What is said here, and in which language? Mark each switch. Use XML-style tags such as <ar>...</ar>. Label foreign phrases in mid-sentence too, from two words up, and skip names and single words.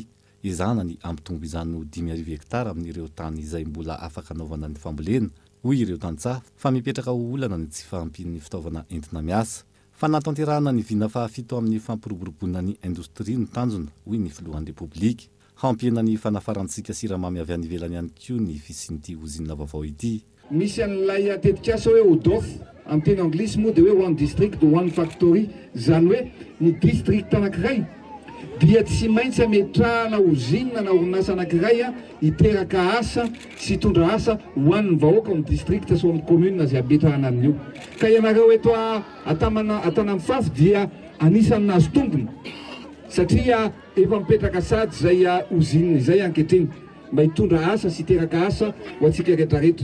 <mg>Izana ny ampitombo izany ho 5,000 hektara amin'ireo tany izay mbola afaka anaovana ny fambolena hoy ireo tantsaha fa mipetraka ho olana ny tsy fahampian'ny fitaovana entina miasa. Fa natanterahana ny vina fahafito amin'ny fampiroboroboana ny indostria ny tanjona hoy ny filohan'ny Repoblika. Hampiana ny fanafarantsika siramamy avy any ivelany ihany koa ny fisian'ity uzina vaovao ity. Misy an'ilay tetikasa hoe ODOF amin'ny teny anglisy moa dia hoe</mg> <en>one district one factory</en> <mg>zany hoe ny district anankiray dia tsy maintsy ametrahana uzina na orinasa anankiray hiteraka asa sy hitondra asa ho an'ny vahoaka amin'ny district sy amin'ny commune zay ametrahana amin'io. Ka ianareo eto Antanamifafy dia anisan'ny nazo tombony satria efa mipetraka sady zay uzine zay ankehitriny mba hitondra asa sy hiteraka asa ho antsika rehetrarehetra.</mg>